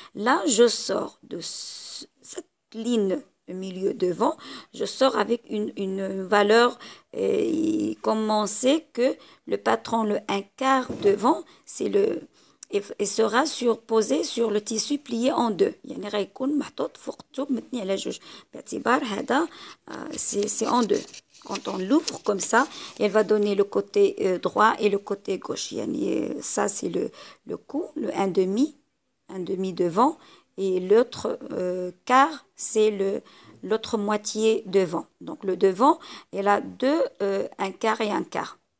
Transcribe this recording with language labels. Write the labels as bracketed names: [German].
[French] Là, je sors de cette ligne milieu devant, je sors avec une valeur comme on sait que le patron, le un quart devant, c'est et sera posé sur le tissu plié en deux. [Arabic] يعني غيكون محطوط فوق الثوب متني على جوج باعتبار هذا [French] c'est en deux. Quand on l'ouvre comme ça, elle va donner le côté droit et le côté gauche. يعني ça c'est le cou, le un demi devant et l'autre quart c'est l'autre moitié devant. Donc le devant, elle a deux un quart et un quart.